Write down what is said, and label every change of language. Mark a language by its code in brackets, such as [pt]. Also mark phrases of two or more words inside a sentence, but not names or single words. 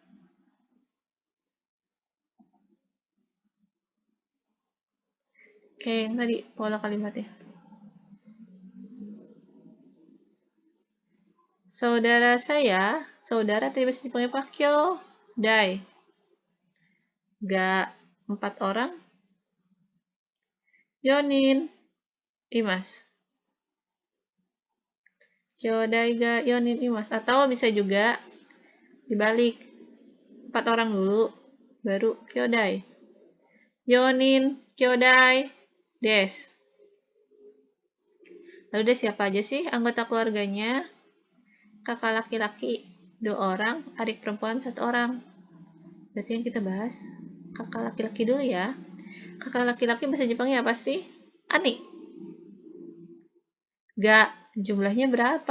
[id] Oke, yang tadi pola kalimatnya. Saudara saya, saudara tadi bahasa Jepangnya apa? [ja] 兄弟。が 4 orang. 四人います. 兄弟が四人います. [id] Atau bisa juga dibalik. 4 orang dulu, baru kyodai. [ja] 四人兄弟です. [id] Lalu ada siapa aja sih anggota keluarganya? Kakak laki-laki 2 orang, adik perempuan 1 orang. Berarti yang kita bahas kakak laki-laki dulu ya. Kakak laki-laki bahasa Jepangnya apa sih? [ja] 兄。が, [id] jumlahnya berapa?